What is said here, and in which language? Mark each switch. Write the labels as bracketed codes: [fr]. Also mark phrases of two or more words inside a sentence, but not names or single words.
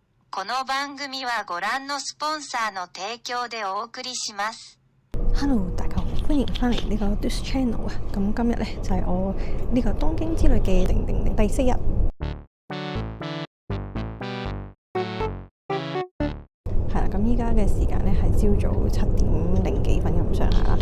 [ja] この番組はご覧のスポンサーの提供でお送りします。 [yue] Hello，大家好，歡迎翻嚟呢個 This Channel 啊！咁今日咧就係我呢個東京之旅嘅第4日。係啦，咁依家嘅時間咧係朝早7點零幾分咁上下啦。